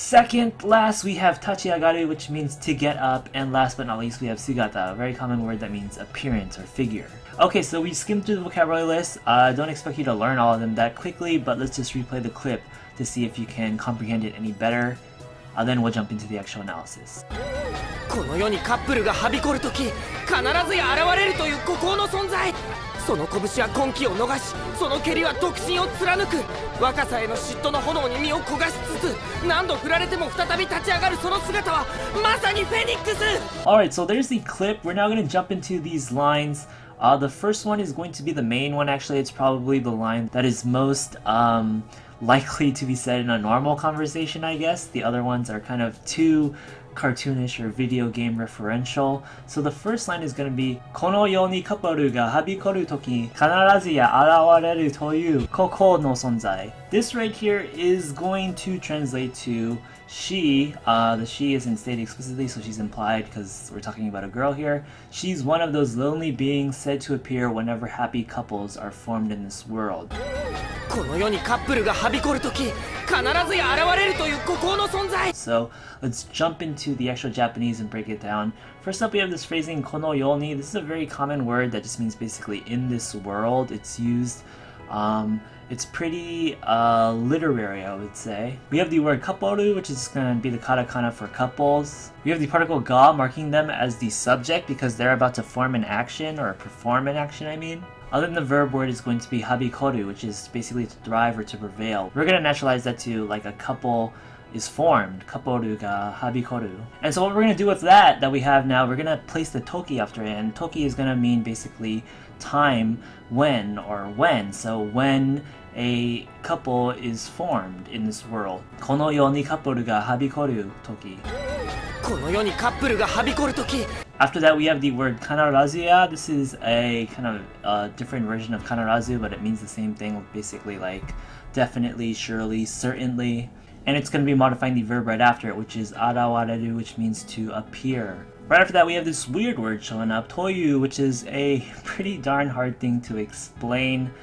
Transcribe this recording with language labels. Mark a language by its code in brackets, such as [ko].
[en] Second, last, we have tachiagaru, which means to get up. And last but not least, we have sugata, a very common word that means appearance or figure. Okay, so we skimmed through the vocabulary list. I don't expect you to learn all of them that quickly, but let's just replay the clip to see if you can comprehend it any better. Then we'll jump into the actual analysis. [ja] この世にカップルがはびこるとき必ずや現れるという孤高の存在。その拳は婚期を逃しその蹴りは独身を貫く。若さへの嫉妬の炎に身を焦がしつつ何度振られても再び立ち上がるその姿はまさにフェニックス。 [en] Alright, so there's the clip. We're now going to jump into these lines. The first one is going to be the main one. Actually, it's probably the line that is most likely to be said in a normal conversation, I guess. The other ones are kind of too cartoonish or video game referential. So the first line is going to be [ja] この世にカップルがはびこるとき必ずや現れるという孤高の存在. [en] This right here is going to translate to she. The she isn't stated explicitly, so she's implied because we're talking about a girl here. She's one of those lonely beings said to appear whenever happy couples are formed in this world. [ja] この世にカップルがはびこるとき必ずや現れるという孤高の存在。 [en] So let's jump into the actual Japanese and break it down. First up, we have this phrasing kono yoni. This is a very common word that just means basically in this world. It's used, it's pretty literary, I would say. We have the word kaporu, which is going to be the katakana for couples. We have the particle ga, marking them as the subject because they're about to form an action or perform an action, I mean. Other than the verb word is going to be habikoru, which is basically to thrive or to prevail. We're going to naturalize that to like a couple is formed, kaporu ga habikoru. And so what we're going to do with that we have now, we're going to place the toki after it, and toki is going to mean basically time, when, or when. So when a couple is formed in this world. [ja] この世にカップルがはびこるとき。この世にカップルがはびこるとき。 [en] After that, we have the word kanarazuya. This is a kind of different version of kanarazu, but it means the same thing, basically like definitely, surely, certainly. And it's going to be modifying the verb right after it, which is arawareru, which means to appear. Right after that, we have this weird word showing up, toyu, which is a pretty darn hard thing to explain.